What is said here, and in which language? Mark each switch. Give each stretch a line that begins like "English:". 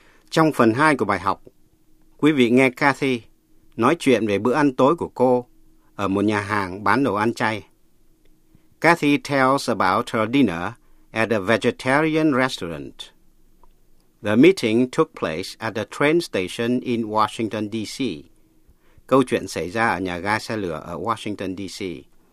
Vietnamese: Trong phần 2 của bài học, quý vị nghe Cathy nói chuyện về bữa ăn tối của cô ở một nhà hàng bán đồ ăn chay.
English: Cathy tells about her dinner at a vegetarian restaurant. The meeting took place at a train station in Washington, D.C.
Vietnamese: Câu chuyện xảy ra ở nhà ga xe lửa ở Washington, D.C.